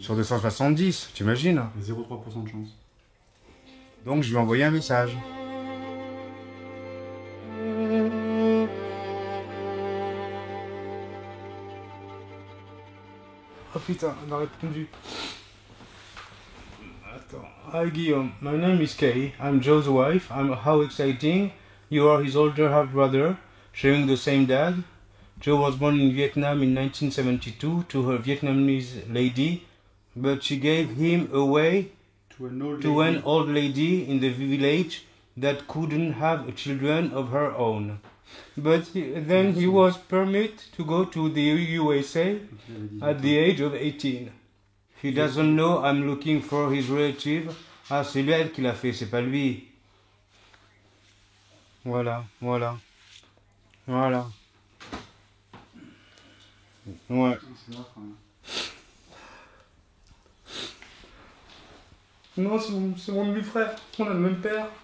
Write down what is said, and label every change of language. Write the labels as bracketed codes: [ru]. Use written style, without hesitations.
[fr] sur 270, t'imagines? Il y a 0,3% de chance. Donc je lui ai envoyé un message. Oh putain, elle a répondu. Attends. [en] Hi Guillaume, my name is Kay. I'm Joe's wife. How exciting. You are his older half-brother, sharing the same dad. Joe was born in Vietnam in 1972 to her Vietnamese lady, but she gave him away To an old to lady. an old lady in the village that couldn't have children of her own. But then he was permitted to go to the USA at the age of 18. He doesn't know I'm looking for his relative. [fr] Ah, c'est elle qui l'a fait, c'est pas lui. Voilà, voilà. Voilà. Ouais. Non, c'est mon demi-frère. On a le même père.